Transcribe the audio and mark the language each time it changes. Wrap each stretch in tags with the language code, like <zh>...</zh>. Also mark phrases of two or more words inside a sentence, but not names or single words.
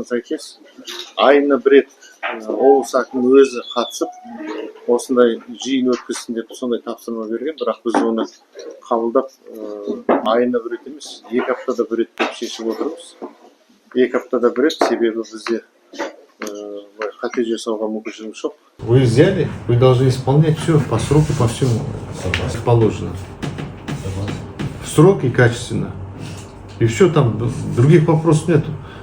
<kk>сәйкес айына бір рет облыс әкімі өзі қатысып, осындай жиын өткізсін деп сондай тапсырма берген, бірақ біз оны қабылдап, айына бір рет емес, 2 аптада бір рет деп шешіп отырмыз. 2 аптада бір рет, себебі бізде қате жасауға мүмкіншілік жоқ.</kk> <ru>Вы взяли, вы должны исполнять все по сроку, по всему положено. В срок и качественно. И все, там других вопросов нету.</ru>